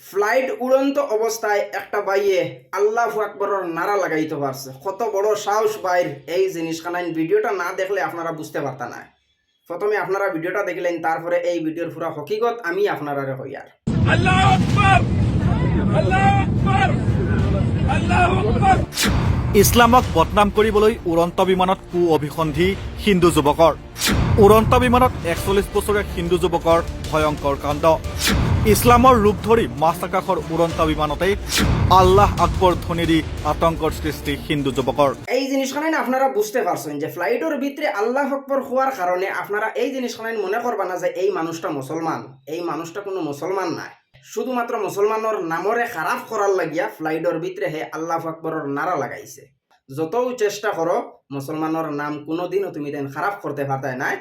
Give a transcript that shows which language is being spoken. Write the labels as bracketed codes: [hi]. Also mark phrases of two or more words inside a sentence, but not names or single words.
[syl] ফ্লাইট উড়ন্ত অবস্থায় একটা বাইয়ে [ar] الله أكبر [syl] নারা লাগাইতে পারছে। কত বড় সাহস বাইর এই জিনিসখানাইন। ভিডিওটা না দেখলে আপনারা বুঝতে পারতা না। প্রথমে আপনারা ভিডিওটা দেখলেন, তারপরে এই ভিডিওর পুরা হকিকত আমি আপনারা হইয়ার। [ar] الله أكبر، الله أكبر، الله أكبر. [as] ইছলামক বদনাম কৰিবলৈ উড়ন্ত বিমানত কু অভিসন্ধি হিন্দু যুৱকৰ। উড়ন্ত বিমানত ৪১ বছৰীয়া হিন্দু যুৱকৰ ভয়ংকৰ কাণ্ড। ইছলামৰ ৰূপ ধৰি মাছ আকাশৰ উড়ন্ত বিমানতেই [ar] الله أكبر [as] ধ্বনি দি আতংকৰ সৃষ্টি হিন্দু যুৱকৰ। [syl] এই জিনিসখানাইন আপনারা বুঝতে পারছেন যে ফ্লাইটের ভিতরে [ar] الله أكبر [syl] হওয়ার কারণে আপনারা এই জিনিসখানাইন মনে করবা না যে এই মানুষটা মুসলমান। এই মানুষটা কোনো মুসলমান নাই, শুধুমাত্র মুসলমানের নামরে খারাপ করার লাগিয়া ফ্লাইটের ভিতরে হে [ar] الله أكبر [syl] নারা লাগাইছে। যতও চেষ্টা করো মুসলমানের নাম কোনোদিনও তুমি তাই খারাপ করতে পারতাই নাই।